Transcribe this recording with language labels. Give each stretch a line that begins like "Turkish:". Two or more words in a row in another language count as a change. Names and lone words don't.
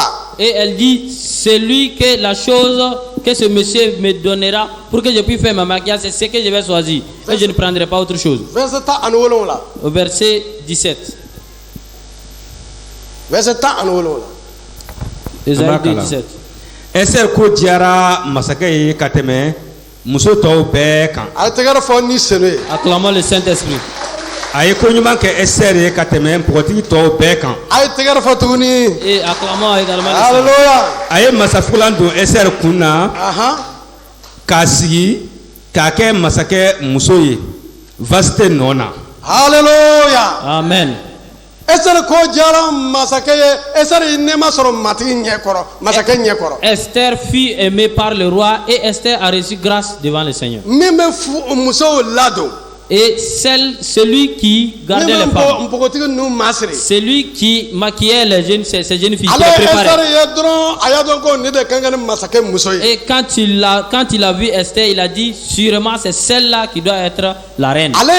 French: Et elle dit, c'est lui que la chose que ce monsieur me donnera pour que je puisse faire ma maquillage, c'est ce que je vais choisir. Et je ne prendrai pas autre chose. Au verset 17. Esaïe 17.
Bambara: Esther ko diara masakɛ ye ka tɛmɛ muso tɔw bɛɛ kan.
French: Acclamons le Saint-Esprit.
Bambara: A ye ko ɲuman kɛ Esther ye ka tɛmɛ npogotigi tɔw bɛɛ kan.
French: Et acclamons également le Saint-Esprit.
Bambara: A ye masafugulan don Esther kun na k'a sigi k'a kɛ masakɛ muso ye Vasite nɔ na.
French: Alléluia. Amen. Esther fut aimée par le roi et Esther a reçu grâce devant le Seigneur. Et celui qui gardait les femmes, celui qui maquillait ces jeunes filles, et quand il a vu Esther, il a dit sûrement c'est celle-là qui doit être la reine.